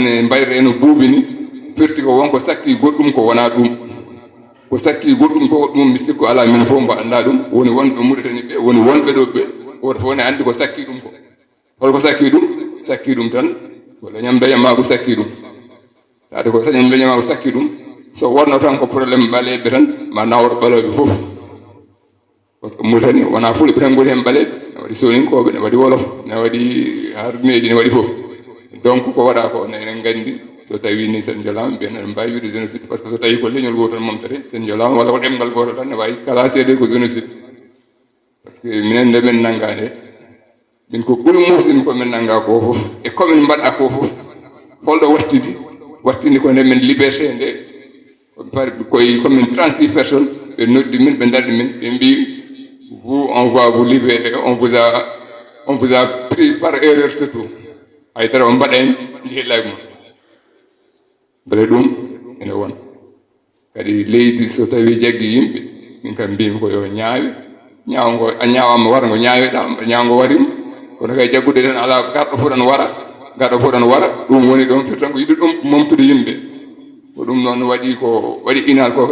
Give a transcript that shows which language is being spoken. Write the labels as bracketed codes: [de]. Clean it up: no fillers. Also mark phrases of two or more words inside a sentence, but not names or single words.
[ff] ne mbayre eno buubi ni firti ko wonko sakki goɗɗum ko wona ɗum ko sakki goɗɗum ko ɗum mi sikku ala min fof mbo annda ɗum woni wonɓe Mauritanie ɓe woni wonɓe ɗo ɓe woto fof ne anndi ko sakki ɗum ko holko sakki ɗum tan ko leñam mbeñamaako sakki ɗum taade ko sañam mbeñamaako sakki ɗum so wonno tan ko probléme ɓaleɓe tan ma nawro ɓaleɓe fof [fr] par ce que [ff] Mauritanie wona fulɓe tan ngoni heen ɓaleɓe ne waɗi soninkoɓe ne waɗi wolof ne waɗi hardineji ne waɗi fof donc ko waɗa ko enen nganndi so tawi ni sen jolama mbiyen eɗen mbawi wiide génocide [fr] par ce que [ff] so tawi ko leñol goto tan momtere sen jolama walla ko ɗemgal goto tan ne wawi classede ko génocide [fr] par ce que [ff] minen nde min nangga nde min ko ɓuri musɗin komin nangga ko fof e komin mbaɗa ko fof holɗo wattidi ko nde min liberté nde koye komin 36 personnes ɓe noddi min ɓe darɗi min ɓe mbi [fr] vous on va vous libérer on vous a pris par erreur surtout [ff] haydara o mbaɗani jeeɗilaɓe mum bele ɗum ene won kadi leydi so tawi jaggi yimɓe min kam mbimi ko yo ñaawe ñaawngo a ñaawama wara ngo ñaaweɗa ñaawngo warima kono kay jaggude tan ala garɗo foɗan wara ɗum woni ɗon firtan ko yiɗi ɗum momtude yimɓe ko ɗum noon waɗi ko waɗi inal ko